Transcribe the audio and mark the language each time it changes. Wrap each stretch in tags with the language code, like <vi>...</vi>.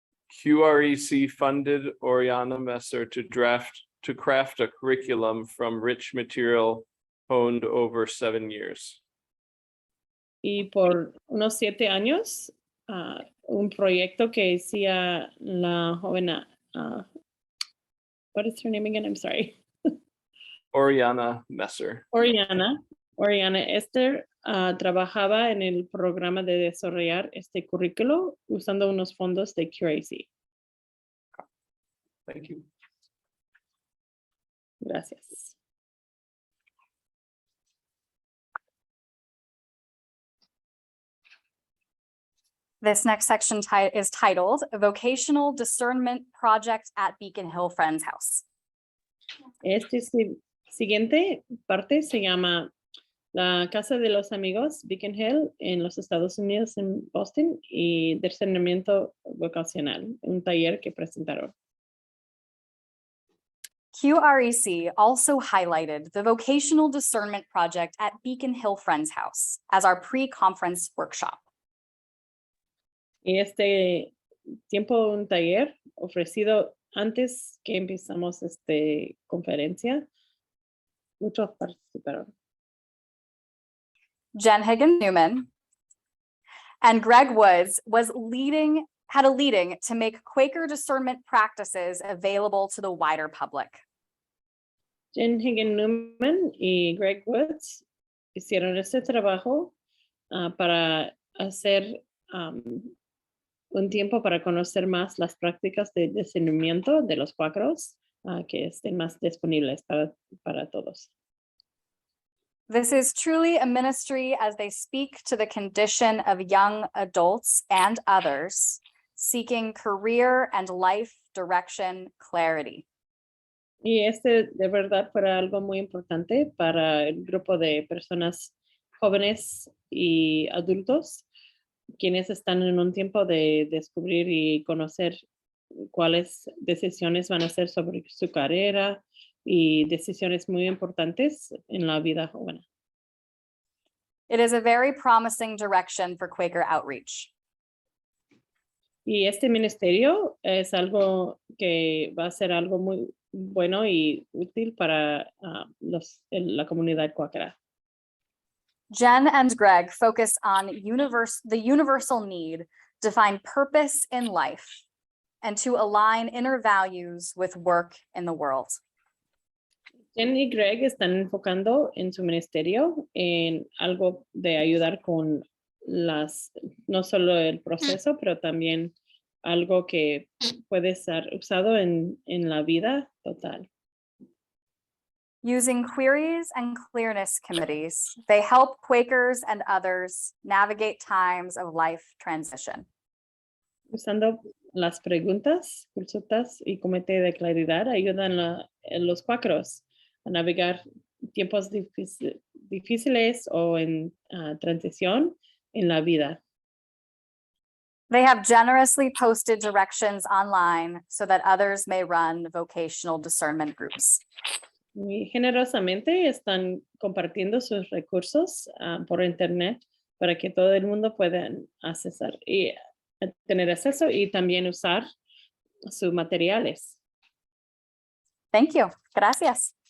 <en>QREC funded Oriana Messer to craft a curriculum from rich material honed over 7 years.</en> <es>Y por unos 7 años, un proyecto que hacía la joven,</es> <en>what is her name again? I'm sorry. Oriana Messer.</en> <es>Oriana Esther trabajaba en el programa de desarrollar este currículo usando unos fondos de QREC.</es> <en>Thank you.</en> <es>Gracias.</es> <en>This next section is titled Vocational Discernment Project at Beacon Hill Friends House.</en> <es>Este siguiente parte se llama La Casa de los Amigos Beacon Hill en los Estados Unidos, en Boston, y discernimiento vocacional, un taller que presentaron.</es> <en>QREC also highlighted the Vocational Discernment Project at Beacon Hill Friends House as our pre-conference workshop.</en> <es>Y este tiempo, un taller ofrecido antes que empezamos esta conferencia. Muchos participaron.</es> <en>Jen Higgins Newman and Greg Woods was leading had a leading to make Quaker discernment practices available to the wider public.</en> <es>Jen Higgin Newman y Greg Woods hicieron este trabajo para hacer un tiempo para conocer más las prácticas de discernimiento de los cuáqueros que estén más disponibles para todos.</es> <en>This is truly a ministry as they speak to the condition of young adults and others seeking career and life direction clarity.</en> <es>Y este de verdad fue algo muy importante para el grupo de personas jóvenes y adultos, quienes están en un tiempo de descubrir y conocer cuáles decisiones van a hacer sobre su carrera y decisiones muy importantes en la vida joven.</es> <en>It is a very promising direction for Quaker outreach.</en> <es>Y este ministerio es algo que va a ser algo muy bueno y útil para la comunidad cuáquera.</es> <en>Jen and Greg focus on the universal need to find purpose in life and to align inner values with work in the world.</en> <es>Jen y Greg están enfocando en su ministerio en algo de ayudar con no solo el proceso, pero también algo que puede ser usado en la vida total.</es> <en>Using queries and clearness committees, they help Quakers and others navigate times of life transition.</en> <es>Usando las preguntas, consultas y comité de claridad ayudan a los cuáqueros a navegar tiempos difíciles o en transición en la vida.</es> <en>They have generously posted directions online so that others may run vocational discernment groups.</en> <es>Y generosamente están compartiendo sus recursos por internet para que todo el mundo pueda accesar y tener acceso y también usar sus materiales.</es> <en>Thank you.</en> <es>Gracias.</es>